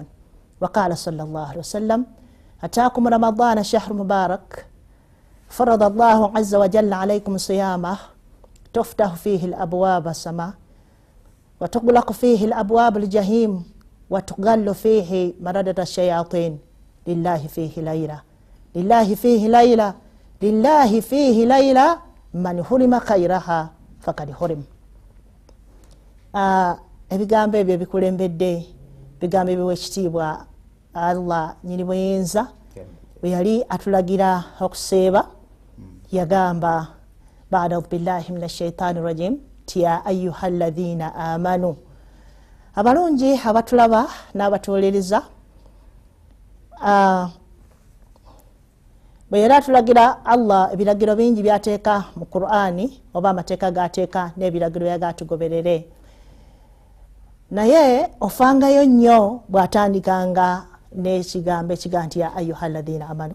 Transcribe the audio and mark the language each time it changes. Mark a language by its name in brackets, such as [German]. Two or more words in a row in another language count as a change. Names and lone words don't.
[Arabic] وقال صلى الله عليه وسلم أتاكم رمضان شهر مبارك فرض الله عز وجل عليكم صيامه تفتح فيه الأبواب السماء وتغلق فيه الأبواب الجحيم وتغل فيه مردة الشياطين لله فيه ليلة لله فيه ليلة لله فيه ليلة من حرم خيرها فقد حرم. [Ganda] Ebigambo ebyo bikulembedde bigambo ebiwekitiibwa Allah nyini buyinza bwe yali atulagira okuseeba yagamba [Arabic] أعوذ بالله من الشيطان الرجيم يا أيها الذين آمنوا. [Ganda] Abalungi abatulaba n'abatuuliriza bwe yali atulagira Allah ebiragiro bingi byateeka mu Qur'ani oba amateeka gateeka n'ebiragiro yagatugoberere. Naye ofangayo nnyo bw'atandikanga n'ekigambo ekiga nti [Arabic] يا أيها الذين آمنوا.